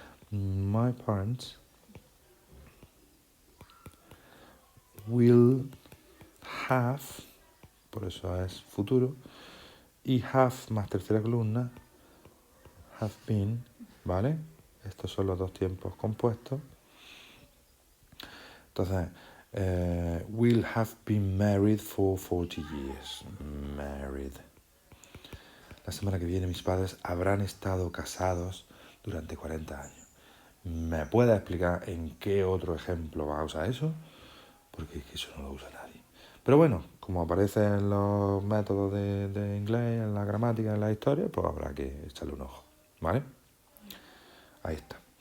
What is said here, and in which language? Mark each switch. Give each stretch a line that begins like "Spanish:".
English: My parents will have,
Spanish: por eso es futuro, y have más tercera columna, have been, ¿vale? Estos son los dos tiempos compuestos. Entonces,
English: will have been married for 40 years. Married.
Spanish: La semana que viene mis padres habrán estado casados durante 40 años. ¿Me puede explicar en qué otro ejemplo va a usar eso? Porque es que eso no lo usa nadie. Pero bueno, como aparece en los métodos de inglés, en la gramática, en la historia, pues habrá que echarle un ojo, ¿vale? Ahí está.